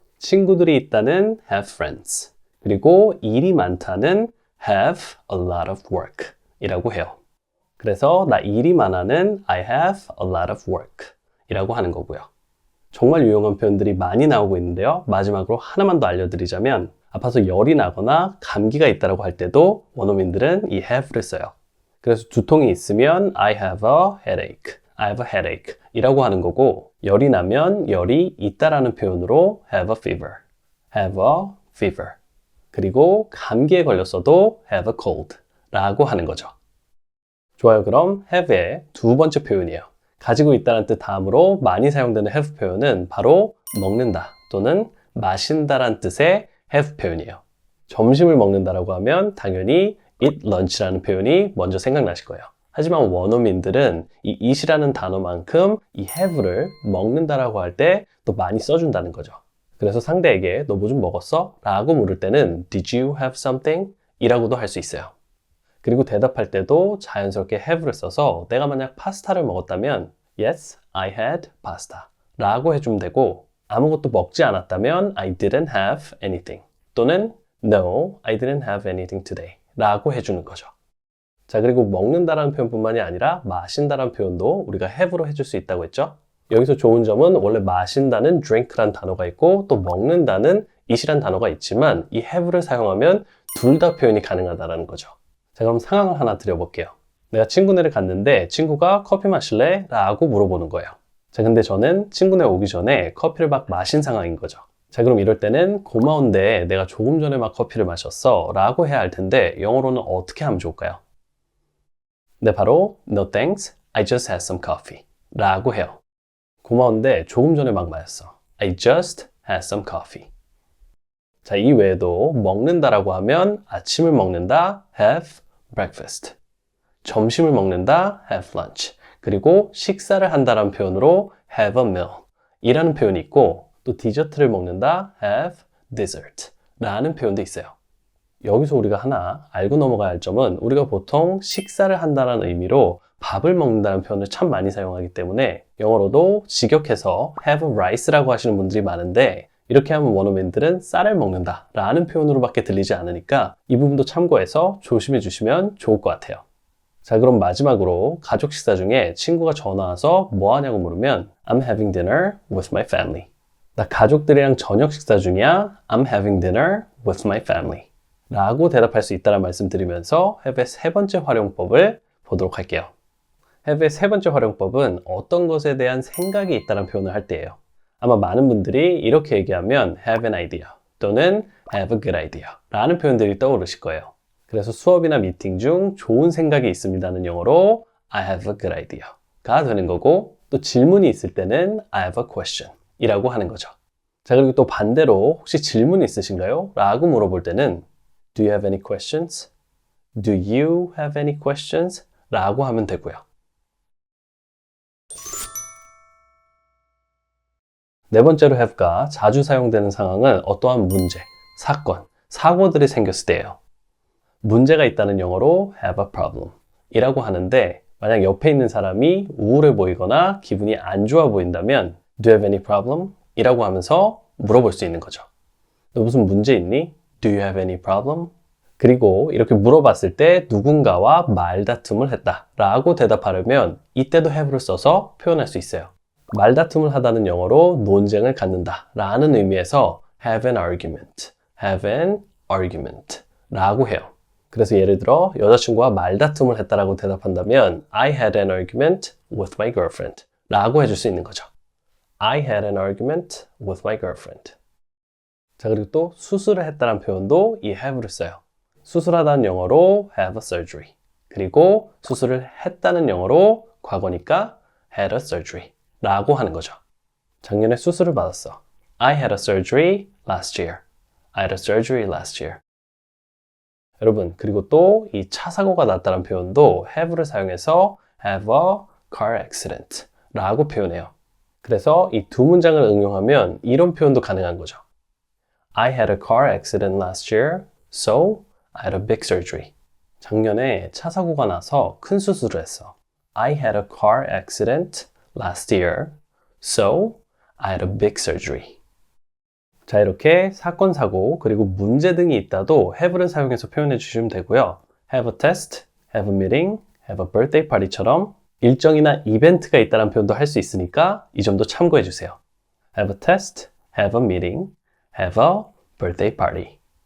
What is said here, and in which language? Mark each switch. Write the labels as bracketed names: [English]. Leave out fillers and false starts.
[Korean] 친구들이 있다는 [English] have friends, [Korean] 그리고 일이 많다는 [English] have a lot of work [Korean] 이라고 해요. 그래서 나 일이 많아는 [English] I have a lot of work [Korean] 이라고 하는 거고요. 정말 유용한 표현들이 많이 나오고 있는데요. 마지막으로 하나만 더 알려드리자면 아파서 열이 나거나 감기가 있다라고 할 때도 원어민들은 이 have를 써요. 그래서 두통이 있으면 [English] I have a headache, I have a headache [Korean] 이라고 하는 거고, 열이 나면 열이 있다라는 표현으로 [English] have a fever, have a fever. [Korean] 그리고 감기에 걸렸어도 [English] have a cold [Korean] 라고 하는 거죠. 좋아요. 그럼 have의 두 번째 표현이에요. 가지고 있다는 뜻 다음으로 많이 사용되는 have 표현은 바로 먹는다 또는 마신다란 뜻의 have 표현이에요. 점심을 먹는다라고 하면 당연히 eat lunch라는 표현이 먼저 생각나실 거예요. 하지만 원어민들은 이 eat이라는 단어만큼 이 have를 먹는다라고 할 때 또 많이 써준다는 거죠. 그래서 상대에게 너 뭐 좀 먹었어? [English] 라고 물을 때는 Did you have something? [Korean] 이라고도 할 수 있어요. 그리고 대답할 때도 자연스럽게 have를 써서 내가 만약 파스타를 먹었다면 [English] Yes, I had pasta [Korean] 라고 해주면 되고, 아무것도 먹지 않았다면 [English] I didn't have anything [Korean] 또는 [English] No, I didn't have anything today [Korean] 라고 해주는 거죠. 자, 그리고 먹는다라는 표현뿐만이 아니라 마신다라는 표현도 우리가 have로 해줄 수 있다고 했죠. 여기서 좋은 점은 원래 마신다는 drink란 단어가 있고 또 먹는다는 eat이란 단어가 있지만 이 have를 사용하면 둘 다 표현이 가능하다는 거죠. 자, 그럼 상황을 하나 드려볼게요. 내가 친구네를 갔는데 친구가 커피 마실래? 라고 물어보는 거예요. 자, 근데 저는 친구네 오기 전에 커피를 막 마신 상황인 거죠. 자, 그럼 이럴 때는 고마운데 내가 조금 전에 막 커피를 마셨어 라고 해야 할 텐데 영어로는 어떻게 하면 좋을까요? 네, 바로 [English] No thanks, I just had some coffee [Korean] 라고 해요. 고마운데 조금 전에 막 마셨어. [English] I just had some coffee. [Korean] 자, 이 외에도 먹는다라고 하면 아침을 먹는다, [English] have breakfast. [Korean] 점심을 먹는다, [English] have lunch. [Korean] 그리고 식사를 한다라는 표현으로 [English] have a meal [Korean] 이라는 표현이 있고, 또 디저트를 먹는다, [English] have dessert [Korean] 라는 표현도 있어요. 여기서 우리가 하나 알고 넘어가야 할 점은 우리가 보통 식사를 한다는 의미로 밥을 먹는다는 표현을 참 많이 사용하기 때문에 영어로도 직역해서 [English] have rice [Korean] 라고 하시는 분들이 많은데, 이렇게 하면 원어민들은 쌀을 먹는다 라는 표현으로밖에 들리지 않으니까 이 부분도 참고해서 조심해 주시면 좋을 것 같아요. 자, 그럼 마지막으로 가족 식사 중에 친구가 전화 와서 뭐 하냐고 물으면 [English] I'm having dinner with my family. [Korean] 나 가족들이랑 저녁 식사 중이야. [English] I'm having dinner with my family. [Korean] 라고 대답할 수 있다는 말씀 드리면서 have의 세 번째 활용법을 보도록 할게요. have의 세 번째 활용법은 어떤 것에 대한 생각이 있다는 표현을 할 때예요. 아마 많은 분들이 이렇게 얘기하면 [English] have an idea [Korean] 또는 [English] have a good idea [Korean] 라는 표현들이 떠오르실 거예요. 그래서 수업이나 미팅 중 좋은 생각이 있습니다는 영어로 [English] I have a good idea [Korean] 가 되는 거고, 또 질문이 있을 때는 [English] I have a question [Korean] 이라고 하는 거죠. 자, 그리고 또 반대로 혹시 질문 있으신가요? [English] 라고 물어볼 때는 Do you have any questions? Do you have any questions? [Korean] 라고 하면 되고요. 네 번째로 have가 자주 사용되는 상황은 어떠한 문제, 사건, 사고들이 생겼을 때예요. 문제가 있다는 영어로 [English] have a problem [Korean] 이라고 하는데, 만약 옆에 있는 사람이 우울해 보이거나 기분이 안 좋아 보인다면 [English] Do you have any problem? [Korean] 이라고 하면서 물어볼 수 있는 거죠. 너 무슨 문제 있니? [English] Do you have any problem? [Korean] 그리고 이렇게 물어봤을 때 누군가와 말다툼을 했다 라고 대답하려면 이때도 have를 써서 표현할 수 있어요. 말다툼을 하다는 영어로 논쟁을 갖는다 라는 의미에서 [English] have an argument, have an argument [Korean] 라고 해요. 그래서 예를 들어 여자친구와 말다툼을 했다라고 대답한다면 [English] I had an argument with my girlfriend [Korean] 라고 해줄 수 있는 거죠. [English] I had an argument with my girlfriend. [Korean] 자, 그리고 또 수술을 했다는 표현도 이 have를 써요. 수술하다는 영어로 [English] have a surgery. [Korean] 그리고 수술을 했다는 영어로 과거니까 [English] had a surgery [Korean] 라고 하는 거죠. 작년에 수술을 받았어. [English] I had a surgery last year. I had a surgery last year. [Korean] 여러분, 그리고 또 이 차 사고가 났다는 표현도 have를 사용해서 [English] have a car accident [Korean] 라고 표현해요. 그래서 이 두 문장을 응용하면 이런 표현도 가능한 거죠. [English] I had a car accident last year, so I had a big surgery. [Korean] 작년에 차 사고가 나서 큰 수술을 했어. [English] I had a car accident last year, so I had a big surgery. [Korean] 자, 이렇게 사건, 사고, 그리고 문제 등이 있다도 have를 사용해서 표현해 주시면 되고요. [English] have a test, have a meeting, have a birthday party [Korean] 처럼 일정이나 이벤트가 있다는 표현도 할 수 있으니까 이 점도 참고해 주세요. [English] have a test, have a meeting, have a birthday party.